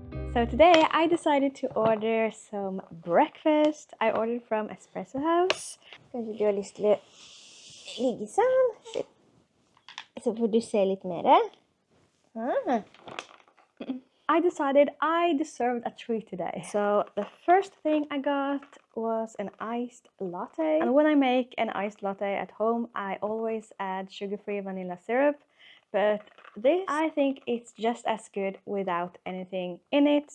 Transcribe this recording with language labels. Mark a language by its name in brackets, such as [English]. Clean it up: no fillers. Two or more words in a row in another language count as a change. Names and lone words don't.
[English] So today I decided to order some breakfast. I ordered from Espresso House. [Norwegian] Kanskje du har lyst til å ligge sånn? Så får du se litt mer. [English] I decided I deserved a treat today. So the first thing I got was an iced latte. And when I make an iced latte at home, I always add sugar-free vanilla syrup. But this, I think it's just as good without anything in it.